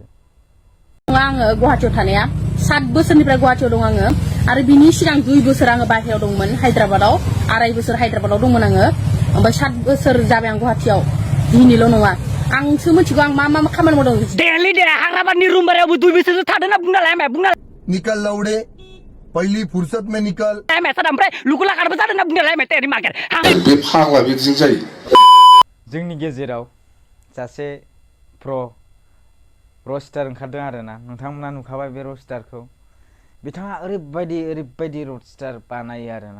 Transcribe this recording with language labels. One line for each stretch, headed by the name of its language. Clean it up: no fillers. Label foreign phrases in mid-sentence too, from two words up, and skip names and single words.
Bodo: आङो गुवाहाटीयाव थानाया 7 बोसोरनिफ्राय गुवाहाटीयाव दं आङो आरो बिनि सिगां 2 बोसोर आङो बाहेरायाव दंमोन, हायद्राबादाव 2.5 बोसोर हायद्राबादाव दंमोन आङो। ओमफ्राय 7 बोसोर जाबाय आं गुवाहाटीयाव। दिनैल' नङा, आंसो मिथिगौ आं मा खामानि मावदों। दिल्ली दे हाग्राबादनि रुम भारायावबो 2 बोसोरसो थादों होनना बुंना
Hindi: निकल लौड़े, पहली फुर्सत में निकल।
Bodo: ओमफ्राय लुकुला खारबो जादों होनना बुंना
Hindi: तेरी मार्केट
Bodo: बे फाग्ला बिदिजों जायो। जोंनि गेजेराव सासे रस्टार ओंखारदों आरोना। नोंथांमोना नुखाबाय बे रस्टारखौ। बिथाङा ओरैबायदि रस्टार बानायो आरोना।